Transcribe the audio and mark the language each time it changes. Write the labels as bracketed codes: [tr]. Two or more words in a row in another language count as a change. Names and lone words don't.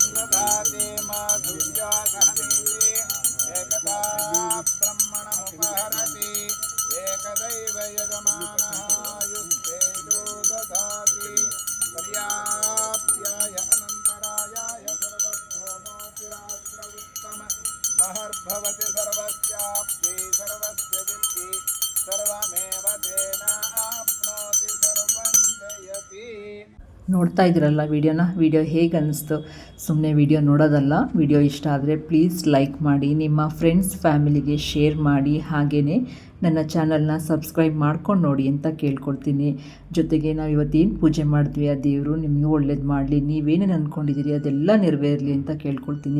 [sa] ದದಾತಿ ಮಾಧುರ್ಯಾ ಸಹನೇತಿ ಏಕತಾ ಬ್ರಹ್ಮಣಮುಪಹರತಿ ಏಕದೈವ ಯಜಮಾನಃ ಯುಸ್ತೇಜೋ ದದಾತಿ ಪರ್ಯಾಪ್ಯಾಯ ಅನಂತರಾಯಾಯ ಸರ್ವಸ್ಥೋಮೋತಿರಾತ್ರ ಉತ್ತಮ ಮಹರ್ಭವತಿ ಸರ್ವಸ್ಯಾಪ್ಯೈ ಸರ್ವಸ್ಯ ಸಿದ್ಧಿ ಸರ್ವಮೇವ ತೇನ ಆಪ್ನೋತಿ ಸರ್ವಂ ಜಯತಿ. [kn] ನೋಡ್ತಾ ಇದ್ದೀರಲ್ಲ ವಿಡಿಯೋ ಹೇಗೆ ಅನ್ನಿಸ್ತು? ಸುಮ್ಮನೆ ವಿಡಿಯೋ ನೋಡೋದಲ್ಲ. ವಿಡಿಯೋ ಇಷ್ಟ ಆದರೆ [en] please like [kn] ಮಾಡಿ, ನಿಮ್ಮ ಫ್ರೆಂಡ್ಸ್ ಫ್ಯಾಮಿಲಿಗೆ ಶೇರ್ ಮಾಡಿ, ಹಾಗೆಯೇ ನನ್ನ ಚಾನಲ್ನ ಸಬ್ಸ್ಕ್ರೈಬ್ ಮಾಡ್ಕೊಂಡು ನೋಡಿ ಅಂತ ಕೇಳ್ಕೊಳ್ತೀನಿ. ಜೊತೆಗೆ ನಾವು ಇವತ್ತೇನು ಪೂಜೆ ಮಾಡಿದ್ವಿ ಆ ದೇವರು ನಿಮಗೆ ಒಳ್ಳೇದು ಮಾಡಲಿ, ನೀವೇನೇನು ಅಂದ್ಕೊಂಡಿದ್ದೀರಿ ಅದೆಲ್ಲ ನೆರವೇರಲಿ ಅಂತ ಕೇಳ್ಕೊಳ್ತೀನಿ.